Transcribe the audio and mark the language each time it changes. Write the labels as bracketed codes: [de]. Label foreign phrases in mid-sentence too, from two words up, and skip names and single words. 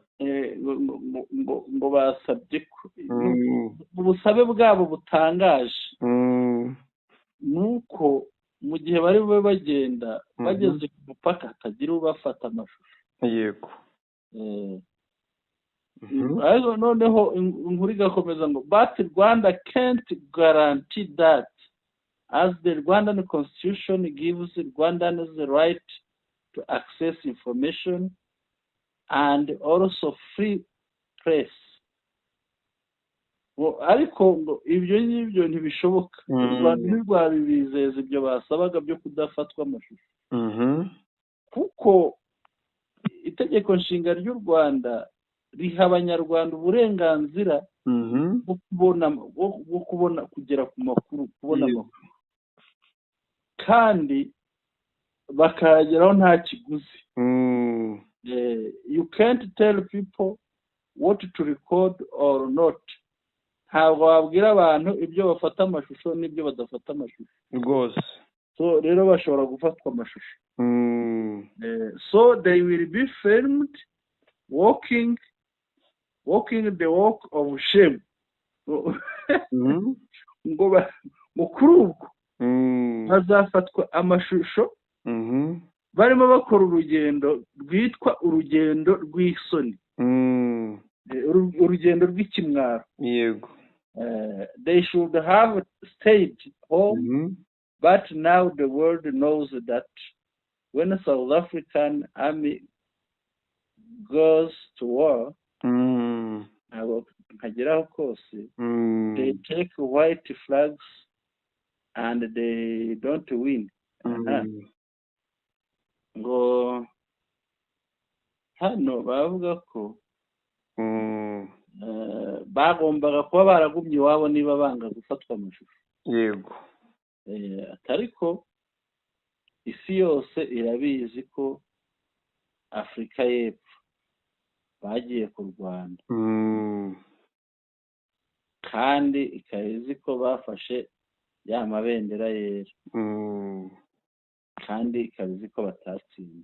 [rw] Ngo basabye ko ubusabe bwabo butangaje nuko mu gihe bari bube bagenda bageze ku mupaka hatagira ubafata amashusho. Yego. Ariko noneho inkuru igakomeza ngo [en] but Rwanda can't guarantee that as the Rwandan constitution gives Rwandans the right to access information and also free press. [rw] Ariko ngo ibyo ngibyo ntibishoboka. U Rwanda ntirwabibizeza ibyo basabaga byo kudafatwa amashusho. Kuko itegeko nshinga ry'u Rwanda riha abanyarwanda uburenganzira bwo kubona kugera ku makuru, kubona amakuru kandi bakayageraho nta kiguzi. [en] You can't tell people what to record or not. [rw] Ntabwo wabwira abantu ibyo bafata amashusho n'ibyo badafata amashusho rwose. So rero bashobora gufatwa amashusho. [en] So they will be filmed walking the walk of shame. [rw] Ngo kuri ubwo bazafatwa amashusho barimo bakora urugendo rwitwa urugendo rw'isoni, urugendo rw'ikimwaro. Yego. [en] They should have stayed home, but now the world knows that when a South African army goes to war, they take white flags and they don't win. [rw] Ngo hano bavuga ko bagombaga kuba baragumye iwabo niba banga gufatwa amashusho. Yego. Ariko isi yose irabizi ko Afurika y'Epfo bagiye kurwana, kandi ikaba izi ko bafashe ya mabendera yera, kandi ikaba izi ko batatsinze.